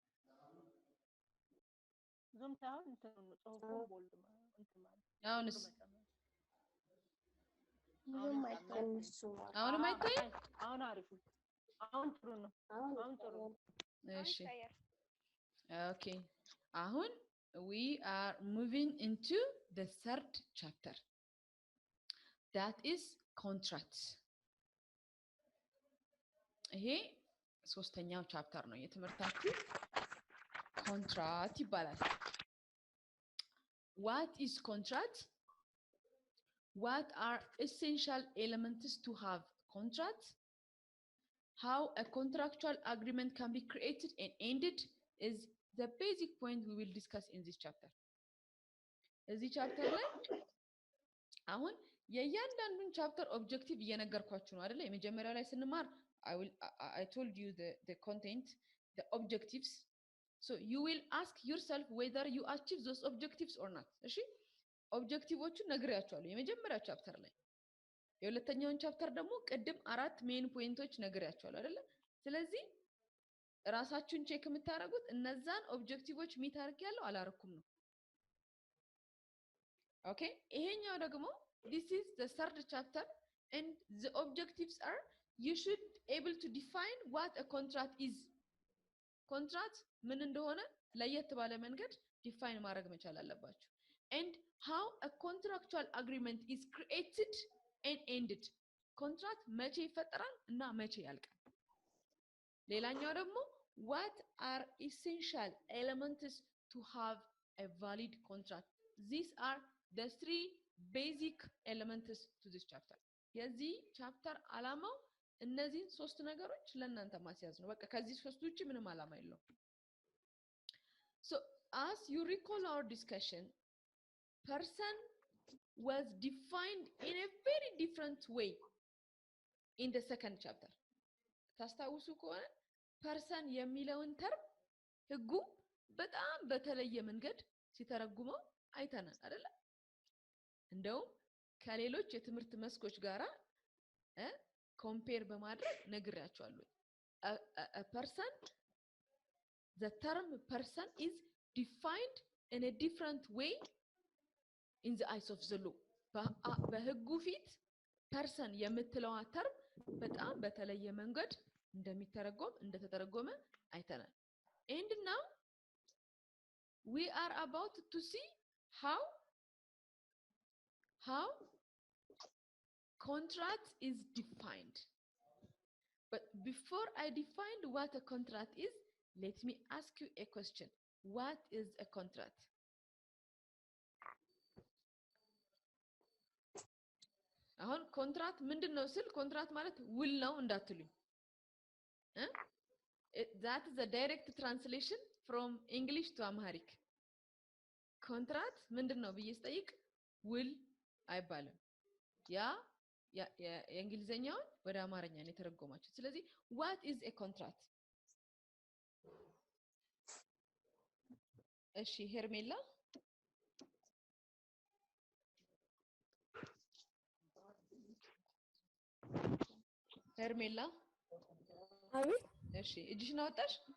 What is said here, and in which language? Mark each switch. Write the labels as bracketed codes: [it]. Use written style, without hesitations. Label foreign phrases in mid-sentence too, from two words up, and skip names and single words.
[am] ዙም ሳይሆን እንትን ነው ጽሁፉ ቦልድ ማለት እንትን ማለት። አሁንስ ዙም አይቀንሱ። አሁንም አይታይም? አሁን አሪፍ ነው። አሁን ጥሩ ነው። አሁን ጥሩ ነው። እሺ ኦኬ አሁን [en] we are moving into the third chapter, that is contracts. [am] ይሄ ሶስተኛው ቻፕተር ነው የትምህርታችሁ ኮንትራክት ይባላል። [en] what is contract? What are essential elements to have contract? How a contractual agreement can be created and ended is the basic point we will discuss in this chapter. [am] እዚህ ቻፕተር ላይ አሁን የእያንዳንዱን ቻፕተር ኦብጀክቲቭ እየነገርኳችሁ ነው አይደለ? የመጀመሪያው ላይ ስንማር [en] I told you the content, the objectives. So you will ask yourself whether you achieve those objectives or not. [am] እሺ ኦብጀክቲቮቹን ነግሬያችኋለሁ የመጀመሪያው ቻፕተር ላይ። የሁለተኛውን ቻፕተር ደግሞ ቅድም 4 [en] main points [am] ነግሬያችኋለሁ አይደለ? ስለዚህ ራሳችሁን ቼክ የምታደርጉት እነዛን ኦብጀክቲቮች ሚት አድርጌያለሁ አላረኩም ነው። ኦኬ ይሄኛው ደግሞ [en] this is the third chapter and the objectives are you should able to define what a contract is. [am] contract ምን እንደሆነ ለየት ባለ መንገድ ዲፋይን ማድረግ መቻል አለባችሁ። [en] and how a contractual agreement is created and ended. [am] contract መቼ ይፈጠራል እና መቼ ያልቃል። ሌላኛው ደግሞ [en] what are essential elements to have a valid contract. These are the 3 basic elements to this chapter. [am] የዚህ ቻፕተር ዓላማው እነዚህን 3 ነገሮች ለእናንተ ማስያዝ ነው። በቃ ከዚህ 3 ውጪ ምንም ዓላማ የለውም። So [en] as you recall our discussion, person was defined in a very different way in the second chapter. [am] ታስታውሱ ከሆነ ፐርሰን የሚለውን ተርም ህጉ በጣም በተለየ መንገድ ሲተረጉመው አይተናል አይደለ? እንደውም ከሌሎች የትምህርት መስኮች ጋራ ኮምፔር በማድረግ ነግሬያችኋለሁ። [en] a person, the term person is defined in a different way in the eyes of the law. [am] በህጉ ፊት ፐርሰን የምትለዋ ተርም በጣም በተለየ መንገድ እንደተተረጎመ አይተናል። [en] and now we are about to see how contract is defined. But before I define what a contract is, let me ask you a question. What is a contract? [am] አሁን ኮንትራክት ምንድነው ስል ኮንትራክት ማለት ውል ነው እንዳትሉኝ። [en] that is a direct translation from English to Amharic. [am] ኮንትራክት ምንድነው ብዬ ስጠይቅ ውል አይባልም። ያ የእንግሊዘኛውን ወደ አማርኛ ነው የተረጎማችሁ። ስለዚህ [en] what is a contract? [am] እሺ ሄርሜላ አቤት። እሺ እጅሽን አወጣሽ?